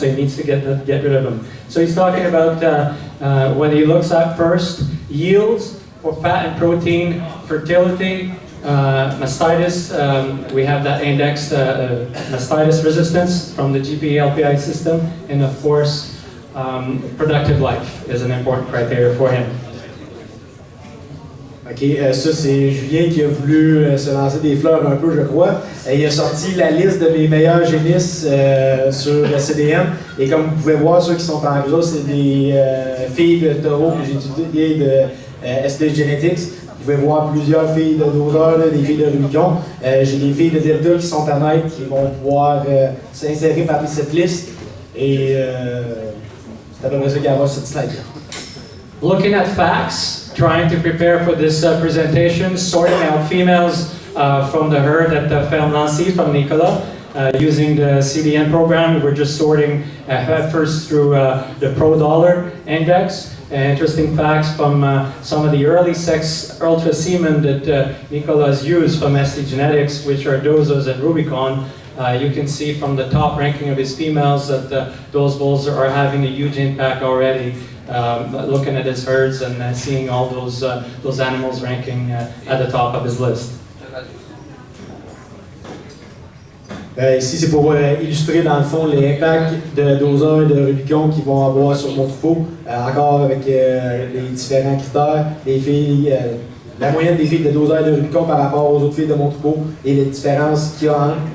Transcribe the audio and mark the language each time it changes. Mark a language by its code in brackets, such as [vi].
[en] So he needs to get rid of them. So he's talking about what he looks at first: yields for fat and protein, fertility, mastitis. We have that indexed mastitis resistance from the GPA-LPI system, and of course. Productive life is an important criteria for him. [fr] OK, ça c'est Julien qui a voulu se lancer des fleurs un peu, je crois. Il a sorti la liste de mes meilleurs génisses sur STDM. Et comme vous pouvez voir, ceux qui sont en gras, c'est des filles de taureau que j'ai étudiées de STgenetics. Vous pouvez voir plusieurs filles de doseurs, des filles de Rubicon. J'ai des filles de Delta qui sont à naître, qui vont pouvoir s'insérer parmi cette liste. Et c'est à peu près ça qu'il y a sur cette slide. [en] Looking at facts, trying to prepare for this presentation, sorting out females from the herd at Fertility from Nicola. Using the CDN program, we're just sorting heifers through the Pro-Dollar index. Interesting facts from some of the early sex ultra semen that Nicola has used from STgenetics, which are dosers and Rubicon. You can see from the top ranking of his females that those bulls are having a huge impact already. Looking at his herds and seeing all those animals ranking at the top of his list. [fr] Ici, c'est pour illustrer dans le fond l'impact de doseurs et de Rubicon qu'ils vont avoir sur mon troupeau, encore avec les différents critères, les filles, la moyenne des filles de doseurs et de Rubicon par rapport aux autres filles de mon troupeau et les différences qu'il y a entre.